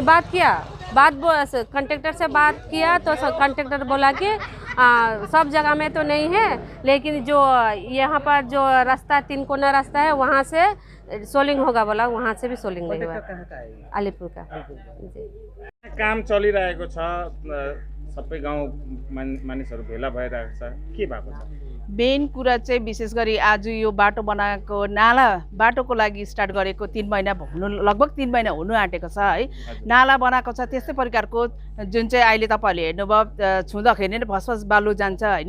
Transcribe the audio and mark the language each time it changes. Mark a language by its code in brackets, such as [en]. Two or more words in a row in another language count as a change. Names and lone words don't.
[hi] नहीं, बात किया, कंट्रैक्टर से बात किया तो कंट्रैक्टर बोला कि सब जगह में तो नहीं है, लेकिन जो यहाँ पर जो रास्ता 3 कोना रास्ता है वहाँ से सोलिंग होगा बोला, वहाँ से भी सोलिंग नहीं हुआ। कहाँ का है ये? अलीपुर का जी। [ne] काम चलिरहेको छ, सबै गाउँ मानिसहरू भेला भइरहेको छ, के भएको छ? मेन कुरा चाहिँ विशेष गरी आज यो बाटो बनाएको नाला बाटोको लागि स्टार्ट गरेको 3 महिना लगभग 3 महिना हुनु आँटेको छ है। नाला बनाएको छ त्यस्तै प्रकारको जुन चाहिँ अहिले तपाईँहरूले हेर्नुभयो, छुँदाखेरि नै फसफस बालु जान्छ होइन।